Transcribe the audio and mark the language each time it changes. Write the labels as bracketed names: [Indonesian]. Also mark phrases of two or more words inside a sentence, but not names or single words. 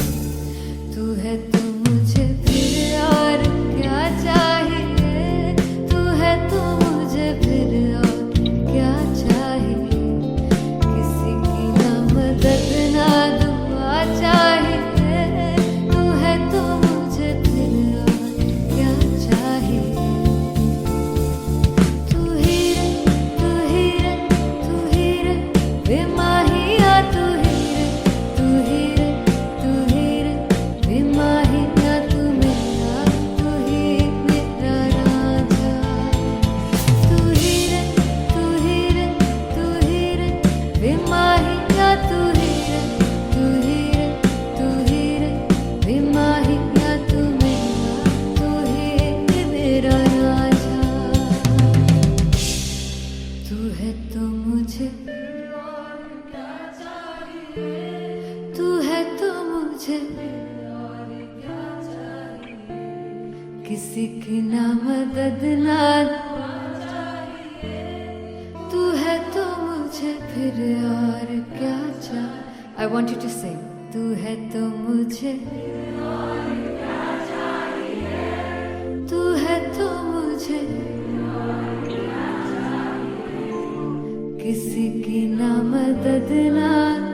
[Hindi] तू है तो मुझे फिर और क्या चाहिए, तू है तो मुझे फिर और क्या चाहिए. किसी की ना मदद ना दुआ चाहिए, तू है तो मुझे फिर और क्या चाहिए. तू ही रे, तू ही रे बेमाहिया, तू ही रे, तू ही रे बेमाहिया, तू मेरा, तू ही मेरा राजा. तू ही रे, तू ही रे, तू ही रे बेमाहिया, तू ही रे, तू ही रे, तू ही रे बेमाहिया, तू मेरा, तू ही मेरा राजा. तू है तो मुझे, तू है तो मुझे किसी की ना मदद ना, तू है तो मुझे फिर और क्या चाहिए. [English] I want you to sing. [Hindi] तू है तो मुझे, तू है तो मुझे किसी की ना मदद ना